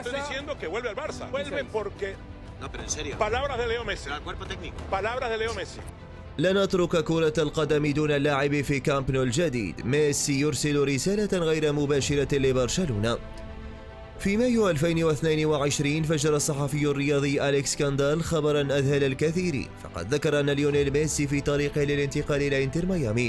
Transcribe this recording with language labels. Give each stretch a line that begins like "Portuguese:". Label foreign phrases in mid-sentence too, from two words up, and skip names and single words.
Spanish: Estoy diciendo que vuelve al Barça. Vuelve porque... No, pero en serio. Palabras de Leo Messi. Pero al cuerpo técnico. Palabras de Leo Messi.
Arabic: لن نترك كرة القدم دون اللاعب في كامب نو الجديد. ميسي يرسل رسالة غير مباشرة لبرشلونة. في مايو 2022 فجر الصحفي الرياضي أليكس كاندال خبرا أذهل الكثيرين، فقد ذكر أن ليونيل ميسي في طريقه للانتقال إلى إنتر ميامي.